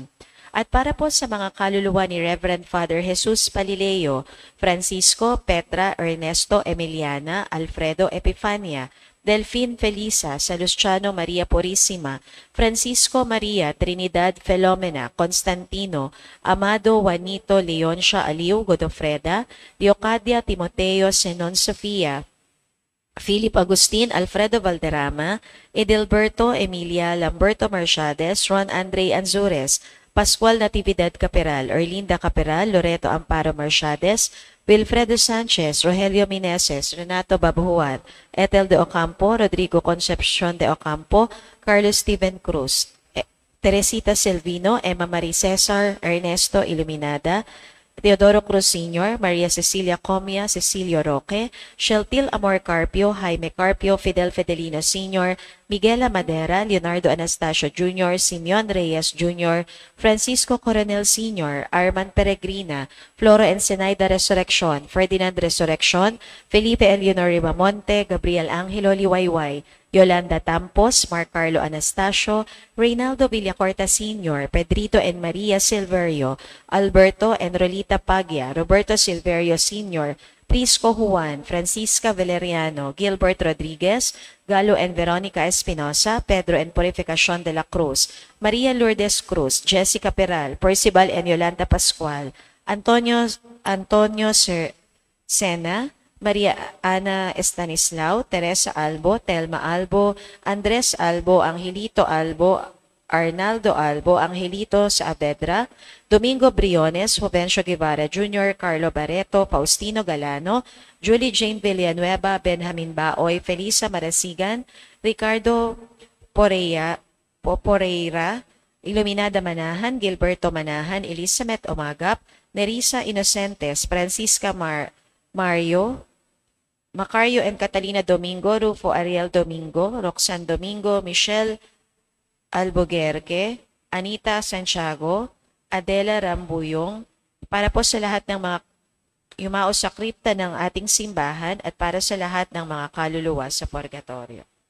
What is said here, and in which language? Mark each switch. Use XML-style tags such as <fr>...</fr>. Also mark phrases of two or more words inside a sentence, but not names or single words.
<tl>At para po sa mga kaluluwa ni Reverend Father Jesus Palileo, Francisco, Petra, Ernesto, Emiliana, Alfredo Epifania, Delphine Felisa, Salustiano Maria Purisima, Francisco Maria, Trinidad Felomena, Constantino, Amado Juanito Leoncia Aliu Godofreda, Leocadia Timoteo Senon Sofia, Philip Agustin, Alfredo Valderrama, Edelberto Emilia Lamberto Mercedes, Ron Andre Anzures, Pascual Natividad Caperal, Erlinda Caperal, Loreto Amparo Mercedes, Wilfredo Sanchez, Rogelio Meneses, Renato Babujuan, Ethel de Ocampo, Rodrigo Concepcion de Ocampo, Carlos Steven Cruz, Teresita Silvino, Emma Marie Cesar, Ernesto Iluminada, Teodoro Cruz Sr., Maria Cecilia Comia, Cecilio Roque, Sheltil Amor Carpio, Jaime Carpio, Fidel Fidelino Sr., Miguel Madera, Leonardo Anastasio Jr., Simeon Reyes Jr., Francisco Coronel Sr., Arman Peregrina, Floro Ensenaida Resurrección, Ferdinand Resurrección, Felipe Eleonor Ribamonte, Gabriel Angelo Liwayway, Yolanda Tampos, Mark Carlo Anastasio, Reynaldo Villacorta Sr., Pedrito and Maria Silverio, Alberto and Rolita Paglia, Roberto Silverio Sr., Prisco Juan, Francisca Valeriano, Gilbert Rodriguez, Galo and Veronica Espinosa, Pedro and Purificacion de la Cruz, Maria Lourdes Cruz, Jessica Peral, Percival and Yolanda Pascual, Antonio Sena, Maria Ana Estanislao, Teresa Albo, Telma Albo, Andres Albo, Angelito Albo, Arnaldo Albo, Angelito Saavedra, Domingo Briones, Jovencio Guevara Jr., Carlo Barreto, Faustino Galano, Julie Jane Villanueva, Benjamin Baoy, Felisa Marasigan, Ricardo Poreira, Iluminada Manahan, Gilberto Manahan, Elizabeth Omagap, Nerissa Inocentes, Francisca Macario and Catalina Domingo, Rufo Ariel Domingo, Roxanne Domingo, Michelle Albuquerque, Anita Santiago, Adela Rambuyong, para po sa lahat ng mga yumao sa kripta ng ating simbahan at para sa lahat ng mga kaluluwa sa purgatorio.</tl>